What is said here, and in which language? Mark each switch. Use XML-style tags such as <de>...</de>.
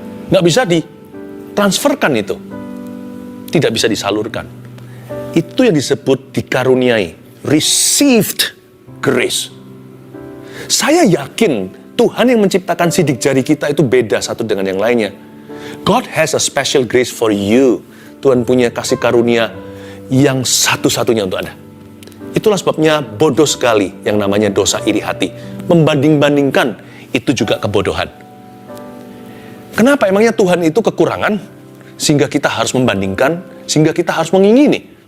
<id>Nggak bisa ditransferkan itu. Tidak bisa disalurkan. Itu yang disebut dikaruniai.</id> <en>Received grace.</en> <id>Saya yakin Tuhan yang menciptakan sidik jari kita itu beda satu dengan yang lainnya.</id> <en>God has a special grace for you.</en> <id>Tuhan punya kasih karunia yang satu-satunya untuk Anda. Itulah sebabnya bodoh sekali yang namanya dosa iri hati. Membanding-bandingkan itu juga kebodohan. Kenapa emangnya Tuhan itu kekurangan sehingga kita harus membandingkan, sehingga kita harus mengingini?</id>